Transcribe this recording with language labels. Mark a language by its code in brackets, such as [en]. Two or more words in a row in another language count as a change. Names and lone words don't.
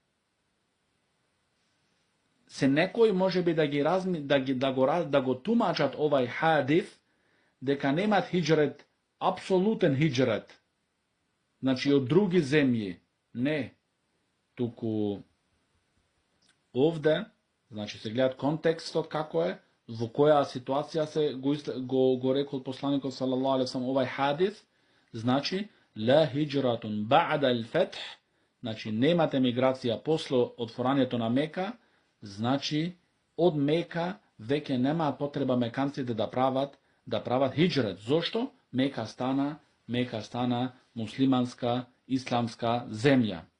[mk] Се некој може би да го тумачат овај хадис дека немат хиджрет, апсолутен хиджрет, значи од други земји. Не, туку овде, значи се гледат контекстот како е, во која ситуација се го рекол посланикот [ar] صلى الله عليه وسلم [mk] овај хадис, значи [ar] لا هجرة بعد الفتح, [mk] значи немате миграција после отворањето на Мека, значи од Мека веќе нема потреба меканците да прават хиджрет. Зошто? Мека стана муслиманска, исламска земја.